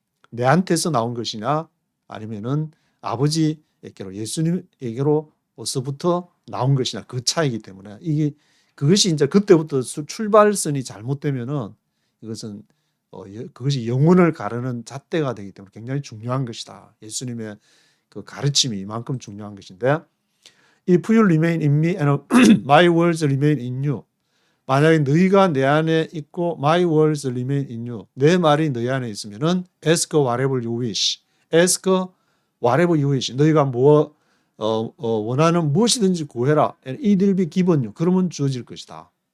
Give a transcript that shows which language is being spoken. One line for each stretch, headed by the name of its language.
Korean: 내한테서 나온 것이냐 아니면은 아버지에게로 예수님에게로서부터 나온 것이냐 그 차이기 때문에 그것이 이제 그때부터 출발선이 잘못되면은 이것은 그것이 영혼을 가르는 잣대가 되기 때문에 굉장히 중요한 것이다. 예수님의 그 가르침이 이만큼 중요한 것인데,
English: If you remain in me and my words remain in you.
Korean: 만약에 너희가 내 안에 있고
English: my words remain in you.
Korean: 내 말이 너희 안에 있으면은
English: ask whatever you wish. ask whatever you wish.
Korean: 너희가 원하는 무엇이든지 구해라.
English: and it will be given you.
Korean: 그러면 주어질 것이다.